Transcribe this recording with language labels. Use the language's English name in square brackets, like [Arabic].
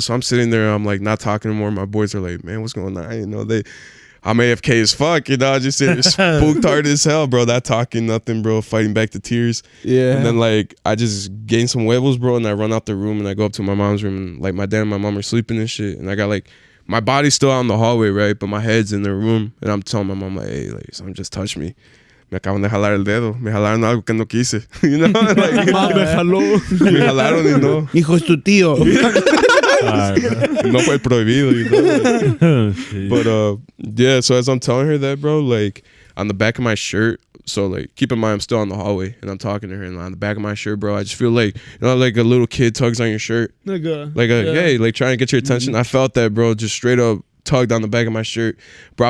[English] So I'm sitting there, I'm like not talking anymore. My boys are like, man, what's going on? You know, I'm AFK as fuck, you know, I just sitting there spooked hard as hell, bro. Not talking, nothing, bro. Fighting back the tears. Yeah. And then like I just gained some huevos, bro, and I run out the room and I go up to my mom's room, and like my dad and my mom are sleeping and shit. And I got like my body's still out in the hallway, right? But my head's in the room, and I'm telling my mom like, hey, like someone just touched me. [Spanish] Me acaban de jalar el dedo. Me jalaron algo que no quise. [English] You know? Like, [Spanish] Me jaló. me jalaron y no. Hijo, es tu tío. No fue prohibido, [English] you know? But yeah, so as I'm telling her that, bro, like on the back of my shirt, so like keep in mind I'm still in the hallway and I'm talking to her, and on the back of my shirt, bro, I just feel like, you know, like a little kid tugs on your shirt, like hey, like trying to get your attention. I felt that, bro, just straight up tugged on the back of my shirt, bro.